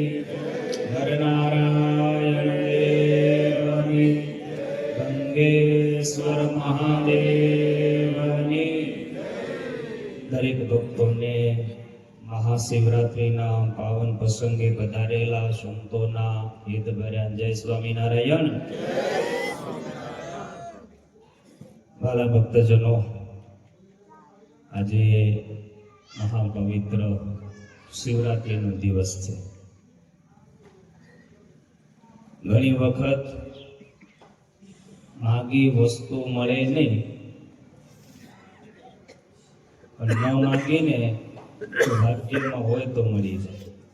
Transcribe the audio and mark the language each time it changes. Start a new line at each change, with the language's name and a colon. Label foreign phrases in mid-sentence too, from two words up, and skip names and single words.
Gujarati: નરનારાયણ દેવની ગંગેશ્વર મહાદેવની। દરેક ભક્તોને મહાશિવરાત્રીના પાવન પ્રસંગે પધારેલા સંતોના હિતભર્યા જય સ્વામીનારાયણ। વહાલા ભક્તજનો, આજે મહાપવિત્ર શિવરાત્રીનો દિવસ છે। ઘણી વખત માગી વસ્તુ મળે નહીં, પણ ન માગીને ભાગ્યમાં હોય તો મળી જાય।